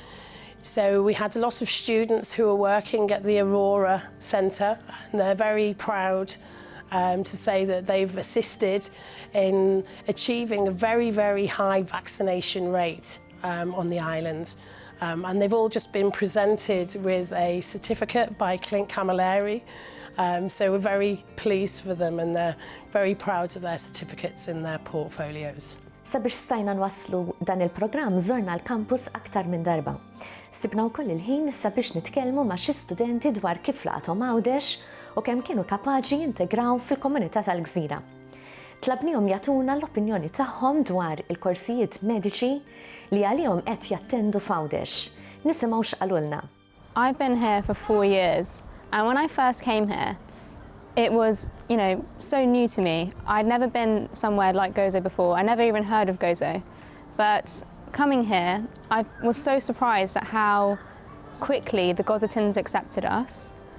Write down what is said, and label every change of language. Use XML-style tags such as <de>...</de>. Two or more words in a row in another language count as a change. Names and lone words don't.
<en>So we had a lot of students who were working at the Aurora Centre and they're very proud to say that they've assisted in achieving a very, very high vaccination rate on the island. And they've all just been presented with a certificate by Clint Camilleri. So we're very pleased for them and they're very proud of their certificates in their portfolios.</en> <mt>Sabiex stajna nwasslu dan il-programm żorna l-kampus aktar minn darba. Sibna wkoll il-ħin sabiex nitkellmu ma' xi studenti dwar kif laqgħuhom Għawdex u kemm kienu kapaċi jintegraw fil-komunità tal-Gżira. Tlabnihom jagħtuna l-opinjoni tagħhom dwar il-korsijiet mediċi li għalihom qed jattendu f'Għawdex. Nisimgħu x'qalulna.</mt> <en>I've been here for 4 years and when I first came here it was, so new to me. I'd never been somewhere like Gozo before. I never even heard of Gozo. But coming here, I was so surprised at how quickly the Gozotans accepted us.</en>